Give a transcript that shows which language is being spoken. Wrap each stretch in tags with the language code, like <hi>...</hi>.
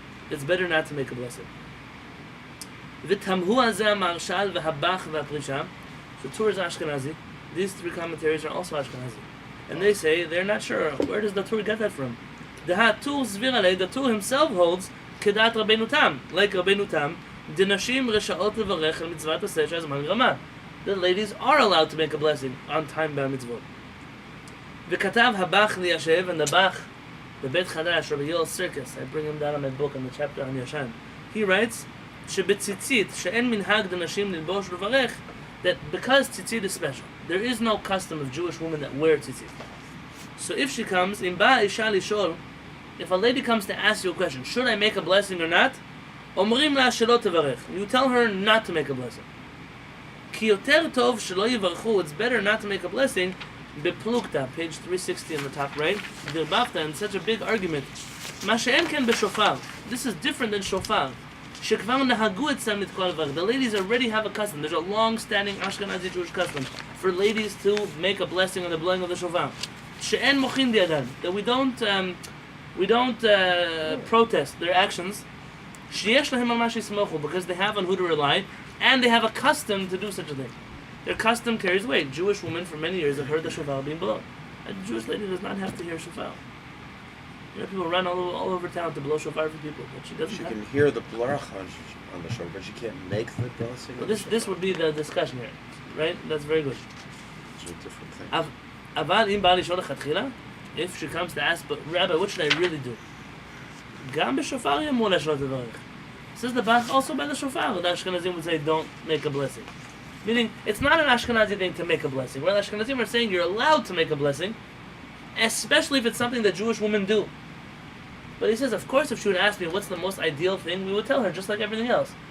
<en>It's better not to make a blessing.</en> <he>V'tamhu hazeh marshal v'habach v'aprisha.</he> <en>So Tur is Ashkenazi. These 3 commentaries are also Ashkenazi. And they say they're not sure. Where does the Tur get that from? The Tur himself holds</en> <he>כדעת רבנו תם, like רבנו תם, דנשים רשאות לברך על מצוות עשה שהזמן גרמה.</he> <en>The ladies are allowed to make a blessing on time by mitzvot.</en> <he>וכתב הבח ליישב,</he> <en>and the Bach, the Bet Chadash, Rabbi Yoel Circus, I bring him down on my book on the chapter on Yashan. He writes,</en> <he>שבציצית, שאין מנהג דנשים ללבוש ולברך,</he> <en>that because tzitzit is special, there is no custom of Jewish women that wear tzitzit. So if she comes,</en> <he>אם באה אישה לשאול,</he> <en>if a lady comes to ask you a question, should I make a blessing or not?</en> <he>אומרים לה שלא תברך.</he> <en>You tell her not to make a blessing.</en> <he>כי יותר טוב שלא יברכו,</he> <en>it's better not to make a blessing, בפלוגתא, page 360 on the top right, דרבבת, and such a big argument.</en> <he>מה שאין כן בשופר,</he> <en>this is different than</en> <he>שופר, שכבר נהגו אצלם לתקוע לברך.</he> <en>The ladies already have a custom. There's a long-standing Ashkenazi Jewish custom for ladies to make a blessing on the blowing of the shofar.</en> <he>שאין מוחין בידן, that we don't protest their actions. שיש להם על מה שיסמכו,</he> <en>because they have on who to rely, and they have a custom to do such a thing. Their custom carries weight. Jewish women for many years have heard the shofar being blown. A Jewish lady does not have to hear shofar. You know, people run all over town to blow shofar for people, but she doesn't. She have can hear the bracha on the shofar, but she can't make the blessing. Well, this would be the discussion here, right? That's very good. It's a different thing.</en> <he>אבל אם בא לשאול לכתחילה,</he> <en>if she comes to ask, but Rabbi, what should I really do?</en> <he>גם בשופר יאמרו לה שלא תברך.</he> <en>Says the Bach also by the shofar. The Ashkenazim would say don't make a blessing. Meaning, it's not an Ashkenazi thing to make a blessing. Well, Ashkenazim are saying you're allowed to make a blessing, especially if it's something that Jewish women do. But he says, of course, if she would ask me what's the most ideal thing, we would tell her, just like everything else.</en>